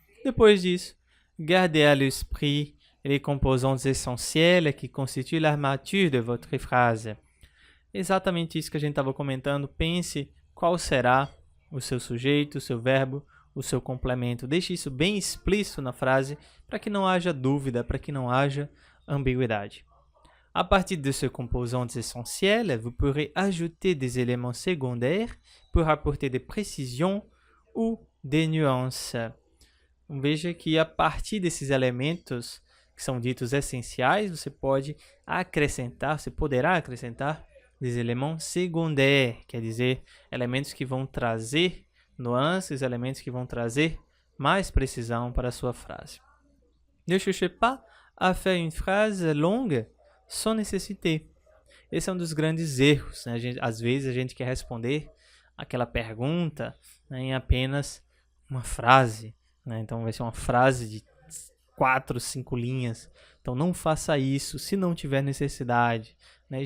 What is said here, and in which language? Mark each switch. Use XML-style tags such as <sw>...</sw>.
<pt>Depois disso,</pt> <fr>gardez à l'esprit les composants essentiels qui constituent l'armature de votre phrase.</fr> <pt>Exatamente isso que a gente estava comentando. Pense qual será o seu sujeito, o seu verbo, o seu complemento. Deixe isso bem explícito na frase para que não haja dúvida, para que não haja ambiguidade.</pt> <fr>À partir de ces composants essentiels, vous pourrez ajouter des éléments secondaires pour apporter des précisions ou des nuances.</fr> <pt>Veja que a partir desses elementos que são ditos essenciais, você pode acrescentar, você poderá acrescentar</pt> <fr>des éléments secondaires,</fr> <pt>quer dizer, elementos que vão trazer nuances, elementos que vão trazer mais precisão para a sua frase.</pt> <fr>Ne cherchez pas à faire une phrase longue sans nécessité.</fr> <pt>Esse é um dos grandes erros, né? Às vezes a gente quer responder aquela pergunta, né, em apenas uma frase, né? Então vai ser uma frase de 4, 5 linhas. Então não faça isso se não tiver necessidade, né?</pt>